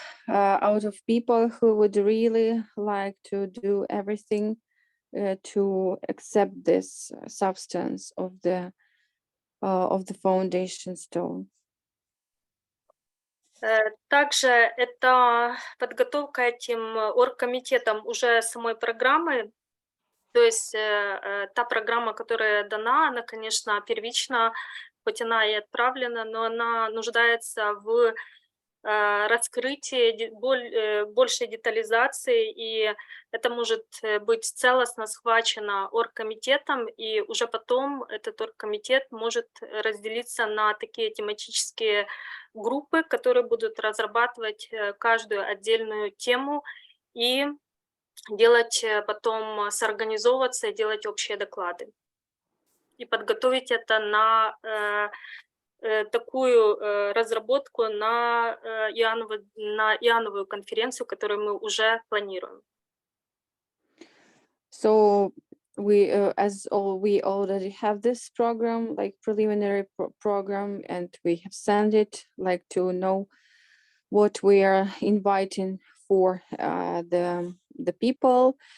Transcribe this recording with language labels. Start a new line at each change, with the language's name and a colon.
English: out of people who would really like to do everything to accept this substance of the foundation stone.
Russian: Также это подготовка этим оргкомитетом уже самой программы. То есть та программа, которая дана, она, конечно, первична, хоть она и отправлена, но она нуждается в раскрытии, большей детализации, и это может быть целостно схвачено оргкомитетом, и уже потом этот оргкомитет может разделиться на такие тематические группы, которые будут разрабатывать каждую отдельную тему и делать потом, соорганизовываться и делать общие доклады. И подготовить это на такую разработку на Иоанновую конференцию, которую мы уже планируем.
English: So we already have this program, like preliminary program, and we have sent it, like to know what we are inviting for the people.